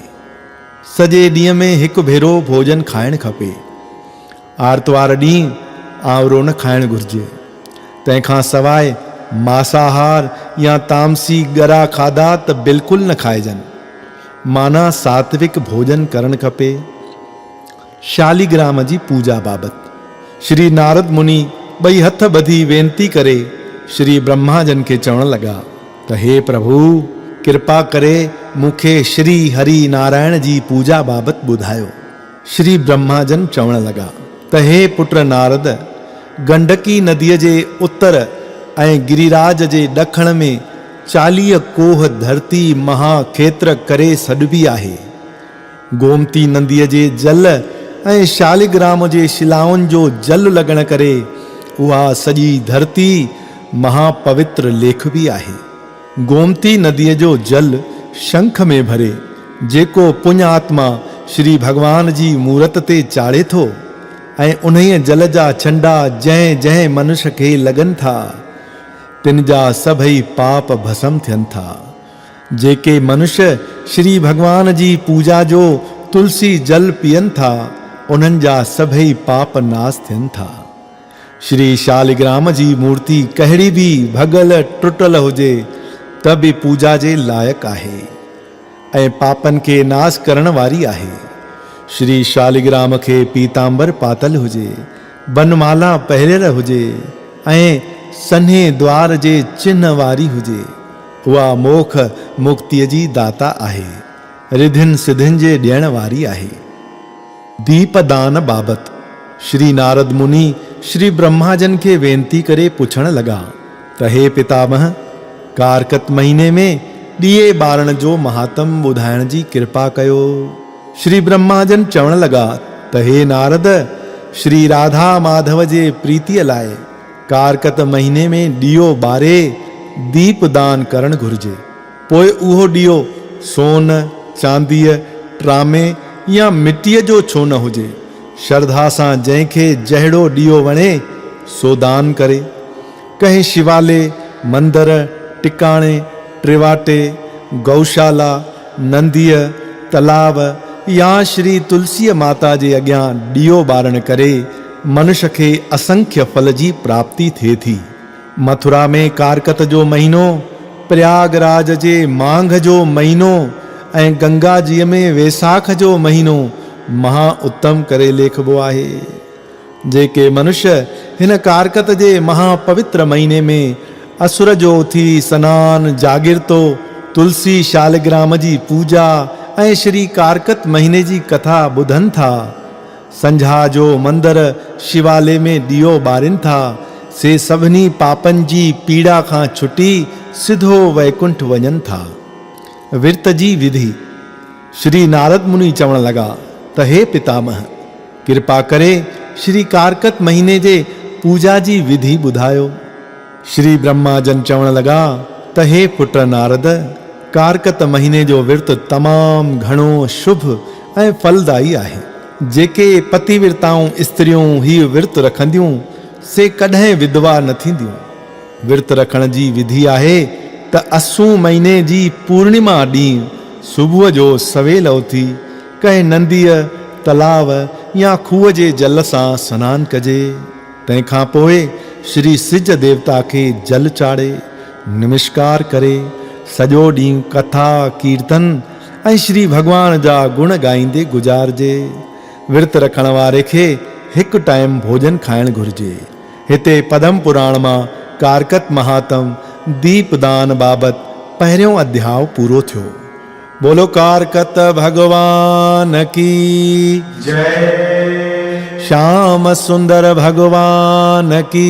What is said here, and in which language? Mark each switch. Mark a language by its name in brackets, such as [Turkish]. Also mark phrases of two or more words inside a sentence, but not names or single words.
[Sindhi] सॼे ॾींहं में हिकु भेरो भोजन खाइणु खपे। आर्तवार ॾींहुं आंवरो न खाइणु घुर्जे। तंहिंखां सवाइ मांसाहार या तामसी ॻरा खाधा त बिल्कुलु न खाइजनि। माना सात्विक भोजन करणु खपे। शालिग्राम जी पूजा बाबत। श्री नारद मुनि ॿई हथ ॿधी वेनती करे श्री ब्रह्माजन खे चवण लॻा त हे प्रभु, कृपा करे मूंखे श्री हरि नारायण जी पूजा बाबत ॿुधायो। श्री ब्रह्माजन चवण लॻा त हे पुत्र नारद, गंडकी नदीअ जे उत्तर ऐं गिरिराज जे ॾखण में 40 कोह धरती महाखेत्र करे सॾिबी आहे। गोमती नदीअ जे जल ऐं शालिग्राम जे शिलाउनि जो जल लॻण करे उहा सॼी धरती महापवित्र लेखबी आहे। गोमती नदीअ जो जल शंख में भरे जेको पुण्यात्मा श्री भगवान जी मूरत ते चाढ़े थो ऐं उन्हीअ जल जा छंडा जंहिं जंहिं मनुष्य खे लॻनि था, तिन जा सभई पाप भस्म थियनि था। जेके मनुष्य श्री भगवान जी पूजा जो तुलसी जल पीअनि था, उन्हनि जा सभई पाप नाश थियनि था। श्री शालिग्राम जी मूर्ति कहिड़ी बि भगल टुटल हुजे त बि पूजा जे लाइक़ आहे ऐं पापनि खे नाश करण वारी आहे। श्री शालिग्राम खे पीतांबर पातल हुजे, बनमाला पहिरियल हुजे ऐं सन्हे द्वार जे चिन्ह वारी हुजे, उहा मोख मुक्तिअ जी दाता आहे, रिधिन सिधिन जे ॾियण वारी आहे। दीपदान बाबत। श्री नारद मुनि श्री ब्रह्माजन खे वेनती करे पुछण लॻा त हे पितामह, कारकत महीने में ॾीए ॿारण जो महात्म ॿुधाइण जी कृपा कयो। श्री ब्रह्माजन चवण लॻा त हे नारद, श्री राधा माधव जे प्रीतीअ लाइ कारकत महीने में ॾीओ ॿारे दीपदान करणु घुर्जे। पोइ उहो ॾीओ सोन, चांदीअ, ट्रामे या मिटीअ जो छो न हुजे, श्रद्धा सां जंहिंखे जहिड़ो ॾीओ वणे सो दान करे। कंहिं शिवालय, मंदर, टिकाणे, टिवाटे, गौशाला, नंदीअ, तलाव या श्री तुलसी माता जे अॻियां ॾीओ ॿारण करे मनुष्य खे असंख्य फल जी प्राप्ति थिए थी। मथुरा में कारकत जो महीनो, प्रयागराज जे मांघ जो महीनो ऐं गंगा जीअ में वैसाख जो महीनो महा उत्तम करे लेखबो आहे। जेके मनुष्य हिन कारकत जे महापवित्र महीने में असुर जो उथी सनान, जागिरतो, तुलसी शालिग्राम जी पूजा ऐं श्री कारकत महीने जी कथा ॿुधनि था, संझा जो मंदर शिवालय में ॾीओ ॿारिन था, से सभिनी पापनि जी पीड़ा खां छुटी सिधो वैकुंठ वञनि था। विर्त जी विधि। श्री नारद मुनि चवण लॻा त हे पितामह, कृपा करे श्री कारकत महीने जे पूजा जी विधि ॿुधायो। श्री ब्रह्माजन चवण लॻा त हे पुत्र नारद, कारकत महीने जो विर्त तमामु घणो शुभ ऐं फलदायी आहे। जेके पतिव्रताऊं स्त्रियूं हीउ विर्त रखंदियूं से कॾहिं विधवा न थींदियूं। विर्त रखण जी विधि आहे त असू महीने जी पूर्णिमा ॾींहुं सुबुह जो सवेल उथी कंहिं नंदीअ, तलाव या खूह जे जल सां सनानु कजे। तंहिंखां पोइ श्री सिज देवता खे जल चाढ़े नमस्कार करे सॼो ॾींहुं कथा कीर्तन ऐं श्री भॻवान जा गुण ॻाईंदे गुज़ारिजे। विर्त रखण वारे खे हिकु टाइम भोजन खाइणु घुरिजे। हिते पद्म पुराण मां कारकत महात्म दीपदान बाबति पहिरियों अध्याय पूरो थियो। [Hindi] बोलो कारकत भगवान की जय। श्याम सुंदर भगवान की